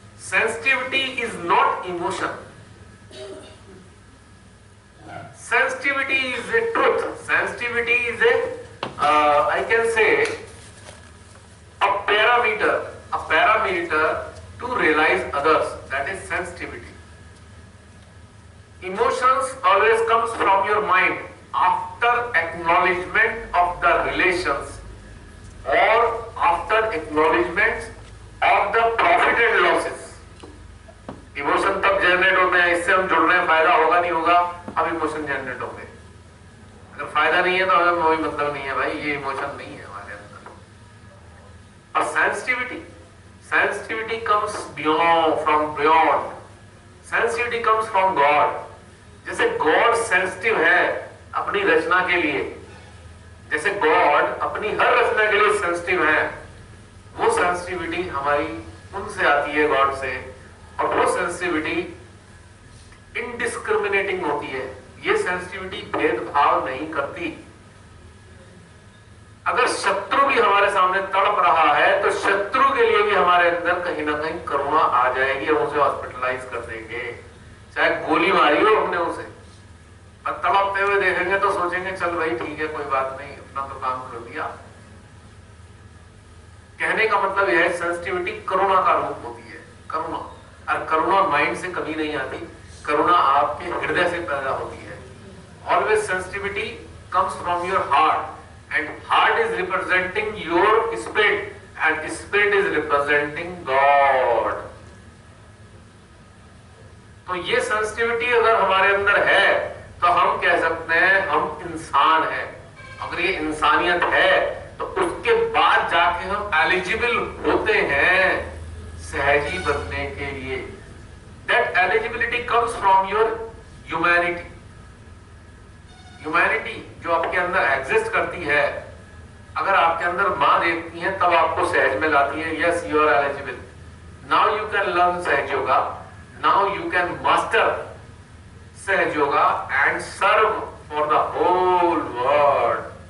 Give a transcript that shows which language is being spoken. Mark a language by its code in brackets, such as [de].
[en] Sensitivity is not emotion, sensitivity is a truth, sensitivity is a I can say a parameter to realize others, that is sensitivity. Emotions always comes from your mind after acknowledgement of the relations or after acknowledgement of the profit and losses. [hi] Emotion तब generate होते हैं, इससे हम जुड़ रहे हैं, फायदा होगा नहीं होगा, अब इमोशन जनरेट होंगे। अगर फायदा नहीं है तो हमें कोई मतलब नहीं है भाई, ये इमोशन नहीं है हमारे अंदर। [en] और sensitivity comes from beyond. Sensitivity comes from God. [hi] जैसे गॉड सेंसिटिव है अपनी रचना के लिए, जैसे गॉड अपनी हर रचना के लिए सेंसिटिव है, वो सेंसिटिविटी हमारी उनसे आती है, गॉड से। और वो सेंसिटिविटी इनडिस्क्रिमिनेटिंग होती है। ये सेंसिटिविटी भेदभाव नहीं करती। अगर शत्रु भी हमारे सामने तड़प रहा है तो शत्रु के लिए भी हमारे अंदर कहीं ना कहीं करुणा आ जाएगी, हम उसे हॉस्पिटलाइज कर देंगे। चाहे गोली मारी हो हमने उसे, और तड़पते हुए देखेंगे तो सोचेंगे चल भाई ठीक है, कोई बात नहीं, अपना तो काम कर दिया। कहने का मतलब यह है सेंसिटिविटी करुणा का रूप होती है। करुणा, और करुणा माइंड से कभी नहीं आती, करुणा आपके हृदय से पैदा होती है। [en] Always sensitivity comes from your heart, and heart is representing your spirit and spirit is representing God. [hi] तो ये सेंसिटिविटी अगर हमारे अंदर है तो हम कह सकते हैं हम इंसान हैं। अगर ये इंसानियत है तो उसके बाद जाके हम एलिजिबल होते हैं सहजी बनने के लिए। [en] That eligibility comes from your humanity. [hi] Humanity जो आपके अंदर एग्जिस्ट करती है, अगर आपके अंदर मां देखती है तब आपको सहज में लाती है। [en] Yes, you are eligible. Now you can learn Sahaj yoga, now you can master Sahaj yoga and serve for the whole world.